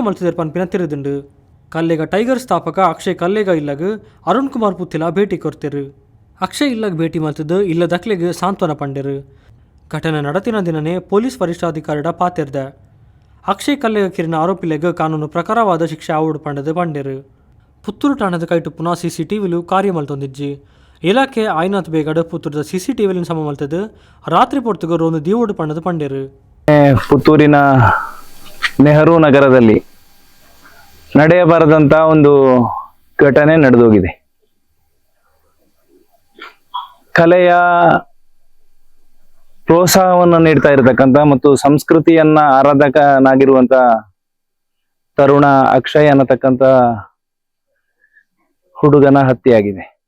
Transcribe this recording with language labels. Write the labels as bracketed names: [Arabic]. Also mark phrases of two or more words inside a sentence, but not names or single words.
[Tulu] ಮಲ್ತಿದರ್ ಪನ್ಪಿನ ತಿರುದುಂಡು ಕಲ್ಲೇಗ ಟೈಗರ್ ಸ್ಥಾಪಕ ಅಕ್ಷಯ್ ಕಲ್ಲೇಗ ಇಲ್ಲಗ ಅರುಣ್ ಕುಮಾರ್ ಪುತ್ತಿಲ ಭೇಟಿ ಕೊರ್ತಿರು ಅಕ್ಷಯ್ ಇಲ್ಲಗ ಭೇಟಿ ಮಲ್ತಿದ್ದು ಇಲ್ಲದಕ್ಲೆಗೆ ಸಾಂತ್ವನ ಪಂಡೆರು ಘಟನೆ ನಡತಿನ ದಿನನೇ ಪೊಲೀಸ್ ವರಿಷ್ಠಾಧಿಕಾರಿಡ ಪಾತೆರ್ದೆ ಅಕ್ಷಯ್ ಕಲ್ಲೇಗ ಕಿರಿನ ಆರೋಪಿಲೆಗ ಕಾನೂನು ಪ್ರಕಾರವಾದ ಶಿಕ್ಷೆ ಆವಡು ಪಂಡದು ಪಂಡೆರು ಪುತ್ತೂರು ಠಾಣದ ಕೈಟುಪ್ಪುನ CCTVಲು ಕಾರ್ಯ ಮಲ್ತೊಂದಿಜ್ಜಿ ಇಲಾಖೆ ಆಯ್ನಾಥ್ ಬೇಗಡ್ ಪುತ್ತೂರದ CCTVಲಿನ ಸಮ ಮಲ್ತದು ರಾತ್ರಿ ಪೊರ್ತುಗು ರೋನು ದೀವೋಡು ಪಂಡದು ಪಂಡೆರು [Kannada] ಪುತ್ತೂರಿನ ನೆಹರು ನಗರದಲ್ಲಿ ನಡೆಯಬಾರದಂತ ಒಂದು ಘಟನೆ ನಡೆದೋಗಿದೆ. ಕಲೆಯ ಪ್ರೋತ್ಸಾಹವನ್ನು ನೀಡ್ತಾ ಇರತಕ್ಕಂತ ಮತ್ತು ಸಂಸ್ಕೃತಿಯನ್ನ ಆರಾಧಕನಾಗಿರುವಂತ ತರುಣ ಅಕ್ಷಯ್ ಅನ್ನತಕ್ಕಂತ ಹುಡುಗನ ಹತ್ಯೆಯಾಗಿದೆ.